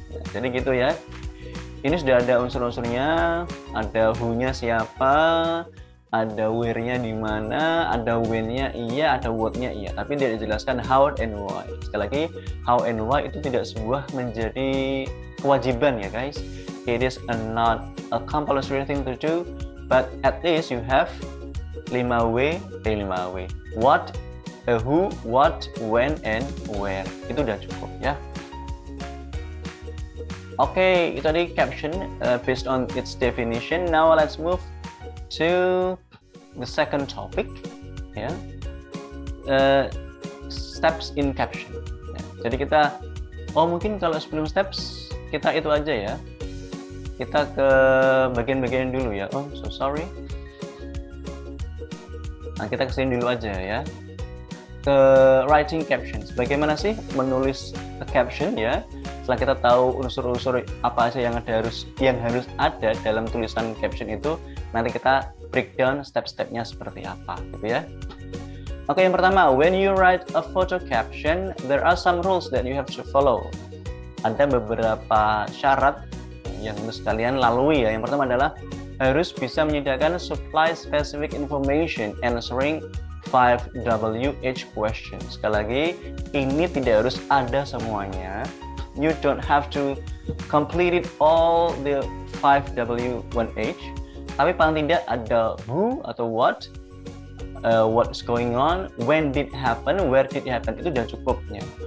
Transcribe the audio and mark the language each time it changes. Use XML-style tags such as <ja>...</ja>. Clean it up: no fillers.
<id>Ya, jadi gitu ya. Ini sudah ada unsur-unsurnya, ada who-nya siapa, ada where-nya di mana, ada when-nya iya, ada what-nya iya. Tapi tidak dijelaskan</id> <en>how and why.</en> <id>Sekali lagi, how and why itu tidak sebuah menjadi kewajiban ya guys.</id> <en>It is not a compulsory thing to do, but at least you have 5W. What, who, what, when, and where.</en> <id>Itu udah cukup ya.</id> <en>Oke,</en> <id>itu tadi</id> <en>caption based on its definition. Now let's move to the second topic ya. Steps in caption ya.</en> <id>Jadi kita, mungkin kalau sebelum steps kita itu aja ya. Kita ke bagian-bagian dulu ya.</id> <en>So sorry.</en> <id>Nah, kita kesini dulu aja ya. Ke</id> <en>writing captions.</en> <id>Bagaimana sih menulis caption ya? Setelah kita tahu unsur-unsur apa aja yang harus ada dalam tulisan caption itu, nanti kita breakdown step-stepnya seperti apa gitu ya.</id> <en>Oke,</en> <id>yang pertama,</id> <en>when you write a photo caption, there are some rules that you have to follow.</en> <id>Ada beberapa syarat yang harus kalian lalui ya. Yang pertama adalah harus bisa menyediakan</id> <en>supply specific information answering 5WH questions.</en> <id>Sekali lagi, ini tidak harus ada semuanya.</id> <en>You don't have to complete it all the 5W1H,</en> <id>tapi paling tidak ada</id> <en>who atau what's going on, when did happen, where did it happen,</en> <id>itu udah cukupnya.</id>